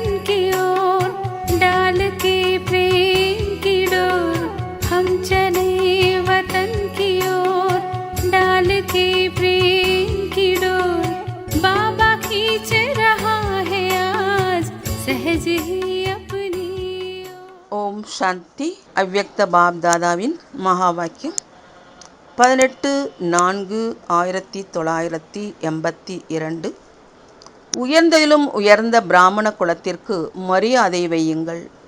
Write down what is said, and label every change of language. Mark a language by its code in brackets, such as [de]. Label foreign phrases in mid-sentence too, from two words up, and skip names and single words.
[hi] की ओर डाल के प्रेम की डोर। हम चले वतन की ओर डाल के प्रेम की डोर। बाबा खींच रहा है आज सहज ही अपनी [ta] ஓம் சாந்தி. அவ்யக்த பாப் தாதாவின் மகா வாக்கியம் 18-4-1982. உயர்ந்ததிலும் உயர்ந்த பிராமண குலத்திற்கு மரியாதை வையுங்கள்.